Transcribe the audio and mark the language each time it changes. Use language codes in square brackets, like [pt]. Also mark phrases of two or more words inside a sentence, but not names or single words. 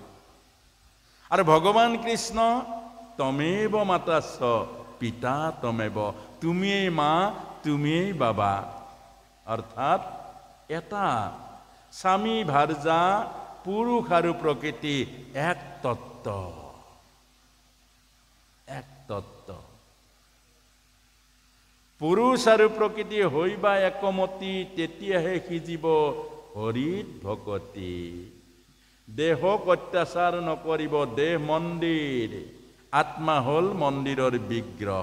[bn] আর ভগবান কৃষ্ণ [sa] তমেব মাতাস্য পিতা তমেব, [bn] তুমিই মা তুমিই বাবা। অর্থাৎ এটা স্বামী ভার্যা, পুরুষ আৰু প্রকৃতি এক তত্ত্ব, এক তত্ত্ব। [as] পুৰুষ আৰু প্ৰকৃতি হইবা একমতি, তেতিয়াহে সিজিব হৰিত ভকতি। দেহক অত্যাচাৰ নকৰিব, দেহ মন্দিৰ, আত্মা হল মন্দিৰৰ বিগ্ৰহ।